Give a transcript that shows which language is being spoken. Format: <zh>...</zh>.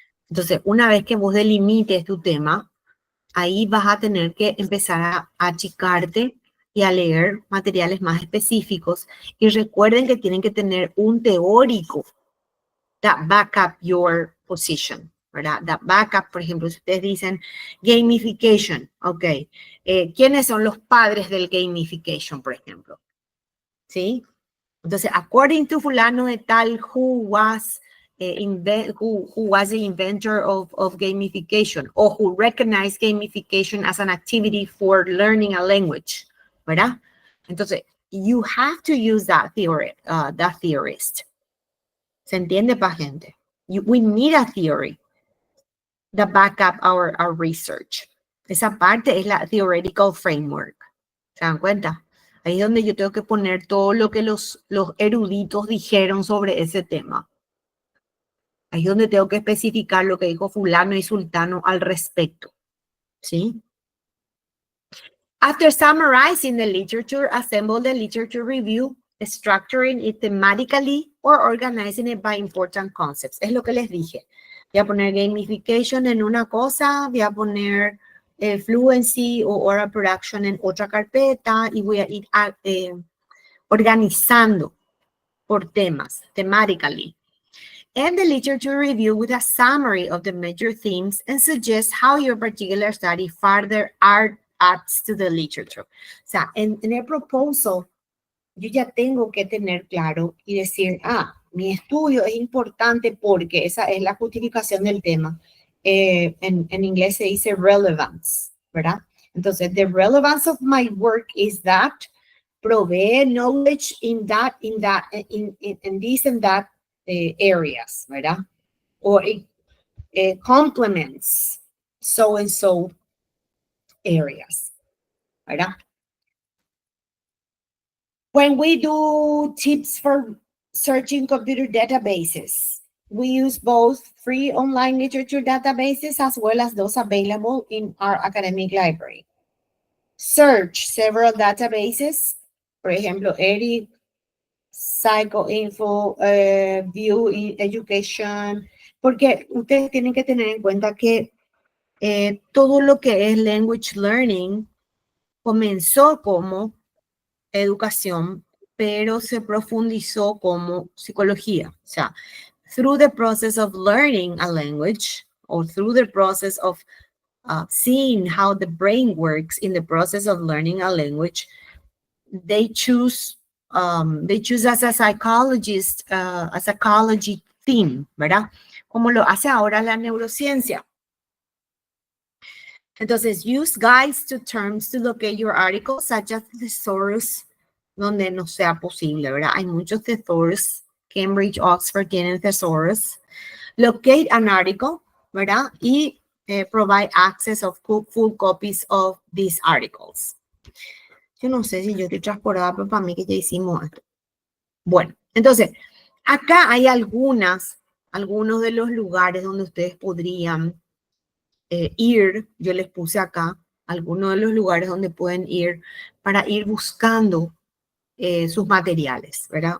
<es>Entonces, una vez que vos delimites tu tema, ahí vas a tener que empezar a achicarte y a leer materiales más específicos. Y recuerden que tienen que tener un teórico</es> <en>that back up your position,</en> <es>¿verdad?</es> <en>That backup,</en> <es>por ejemplo, si ustedes dicen gamification, ok. ¿Quiénes son los padres del gamification, por ejemplo? ¿Sí? Entonces,</es> <en>according to</en> <es>fulano de tal,</es> <en>who was the inventor of gamification, or who recognized gamification as an activity for learning a language,</en> <es>¿verdad?</es> <en>Entonces, you have to use that theorist.</en> <es>¿Se entiende, pa' gente?</es> <en>We need a theory that back up our research.</en> <es>Esa parte es la theoretical framework. ¿Se dan cuenta? Ahí es donde yo tengo que poner todo lo que los eruditos dijeron sobre ese tema. Ahí es donde tengo que especificar lo que dijo fulano y sultano al respecto. ¿Sí?</es> <en>After summarizing the literature, assemble the literature review, structuring it thematically or organizing it by important concepts.</en> <es>Es lo que les dije. Voy a poner gamification en una cosa, voy a poner fluency o oral production en otra carpeta y voy a ir organizando por temas, thematically.</es> <en>And the literature review with a summary of the major themes and suggest how your particular study further adds to the literature.</en> <es>O sea, en el proposal, yo ya tengo que tener claro y decir, mi estudio es importante porque esa es la justificación del tema. En inglés se dice relevance, ¿verdad? Entonces,</es> <en>the relevance of my work is that</en> <es>provee</es> <en>knowledge in this and that areas,</en> <es>¿verdad?</es> <en>Or it complements so and so areas,</en> <es>¿verdad?</es> <en>When we do tips for searching computer databases, we use both free online literature databases as well as those available in our academic library. Search several databases,</en> <es>por ejemplo, ERIC, Psychoinfo, View Education, porque ustedes tienen que tener en cuenta que todo lo que es language learning comenzó como educación, pero se profundizó como psicología. O sea,</es> <en>through the process of learning a language or through the process of seeing how the brain works in the process of learning a language, they choose as a psychologist, a psychology theme,</en> <es>¿verdad? Como lo hace ahora la neurociencia. Entonces,</es> <en>use guides to terms to locate your articles, such as thesaurus,</en> <es>donde no sea posible, ¿verdad? Hay muchos thesaurus. Cambridge, Oxford tienen thesaurus.</es> <en>Locate an article,</en> <es>¿verdad? Y</es> <en>provide access of full copies of these articles.</en> <es>Yo no sé si yo estoy transportada, pero para mí que ya hicimos esto. Bueno, entonces, acá hay algunos de los lugares donde ustedes podrían ir. Yo les puse acá algunos de los lugares donde pueden ir para ir buscando sus materiales, ¿verdad?</es>